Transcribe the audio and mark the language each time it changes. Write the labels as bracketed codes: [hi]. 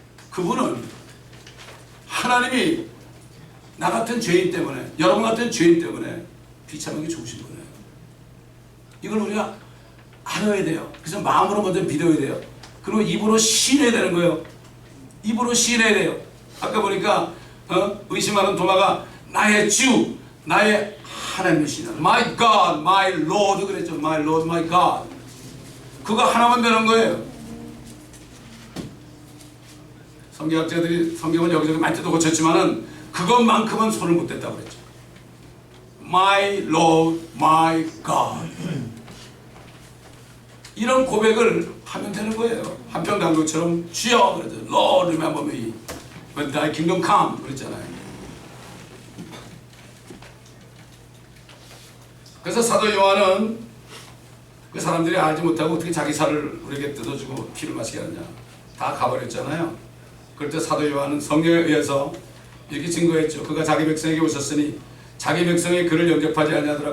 [ko] 그분은 하나님이 나 같은 죄인 때문에, 여러분 같은 죄인 때문에 비참하게 죽으신 거예요. 이걸 우리가 알아야 돼요. 그래서 마음으로 먼저 믿어야 돼요. 그리고 입으로 시인해야 되는 거예요. 입으로 시인해야 돼요. 아까 보니까 의심하는 도마가 나의 주, 나의 하나님이시다. [en] My God, my Lord [ko] 그랬죠. [en] My Lord, my God. [ko] 그거 하나만 되는 거예요. 성경학자들이 성경을 여기저기 많이 뜯어 고쳤지만은 그것만큼은 손을 못 댔다고 그랬죠. [en] My Lord, my God. [ko] 이런 고백을 하면 되는 거예요. 한평강도처럼 주여 그러죠. [en] Lord remember me when thy kingdom come [ko] 그랬잖아요. 그래서 사도 요한은 그 사람들이 알지 못하고 어떻게 자기 살을 우리에게 뜯어주고 피를 마시게 하느냐. 다 가버렸잖아요. 그럴 때 사도 요한은 성령에 의해서 이렇게 증거했죠. 그가 자기 백성에게 오셨으니 자기 백성이 그를 영접하지 아니하더라.